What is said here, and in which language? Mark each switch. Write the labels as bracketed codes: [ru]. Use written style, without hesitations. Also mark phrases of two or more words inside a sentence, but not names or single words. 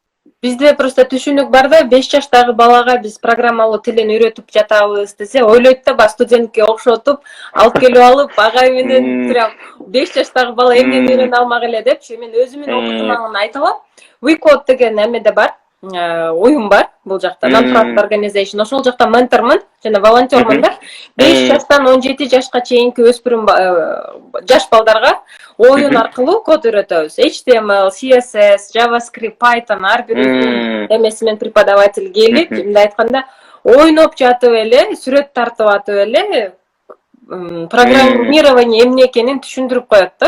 [ky] Бизде просто түшүнүк бар да, 5 жаштагы балага биз программалуу тилин үйрөтүп жатабыз десе, ойлойт да баягы студентке окшотуп, алып келип алып, агай менен прям 5 жаштагы бала эмнени үйрөнө алмак эле депчи. Мен өзүмдүн опытымдан айта алам. WeCode деген эмеде бар, уюм бар бул жакта, [en] non-profit organization. [ky] Ошол жакта ментормун жана волонтёрмун да. 5 жаштан 17 жашка чейинки өспүрүм жаш балдарга оюн аркылуу код үйрөтөбүз. HTML, CSS, JavaScript, Python ар бир эмеси менен преподаватель келип, мындай айтканда, ойноп жатып эле, сүрөт тартып атып эле программирование эмне экенин түшүндүрүп коет да.